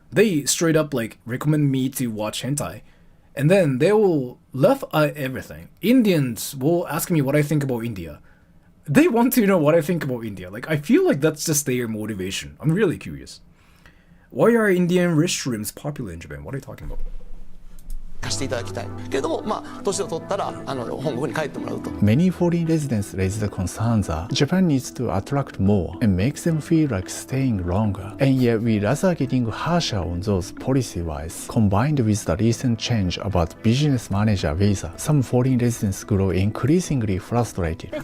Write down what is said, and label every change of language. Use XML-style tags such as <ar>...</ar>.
<en>They straight up like recommend me to watch hentai. And then they will laugh at everything. Indians will ask me what I think about India. They want to know what I think about India. Like, I feel like that's just their motivation. I'm really curious. Why are Indian restrooms popular in Japan? What are you talking about?</en> <ja>貸していただきたいけれども、まあ年を取ったら本国に帰ってもらうと。</ja> <en>Many foreign residents raise the concerns that Japan needs to attract more and makes them feel like staying longer. And yet we rather getting harsher on those policy-wise. Combined with the recent change about business manager visa, some foreign residents grow increasingly frustrated.</en>